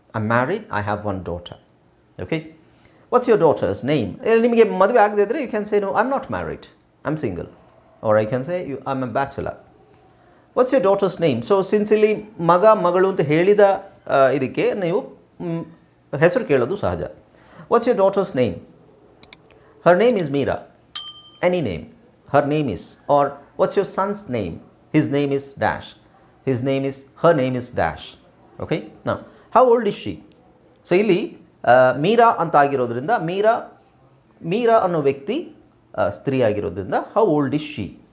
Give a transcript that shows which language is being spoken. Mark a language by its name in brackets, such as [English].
[English] I am married, I have one daughter. Okay, what's your daughter's name? [Kannada] ನಿಮಗೆ ಮದುವೆ ಆಗದೆ ಇದ್ದರೆ [English] You can say no I am not married, I am single. Or I can say I am a bachelor. What's your daughter's name? [Kannada] So since ಇಲ್ಲಿ ಮಗ ಮಗಳು ಅಂತ ಹೇಳಿದ ಇದಕ್ಕೆ ನೀವು ಹೆಸರು ಕೇಳೋದು ಸಹಜ. [English] What's your daughter's name? Her name is Meera. Any name. Her name is. Or what's your son's name? His name is dash. His name is, her name is dash. Okay? Now, how old is she? [Kannada] So ಇಲ್ಲಿ ಮೀರಾ ಅಂತ ಆಗಿರೋದ್ರಿಂದ ಮೀರಾ ಅನ್ನೋ ವ್ಯಕ್ತಿ ಸ್ತ್ರೀ ಆಗಿರೋದ್ರಿಂದ [English] how old is she?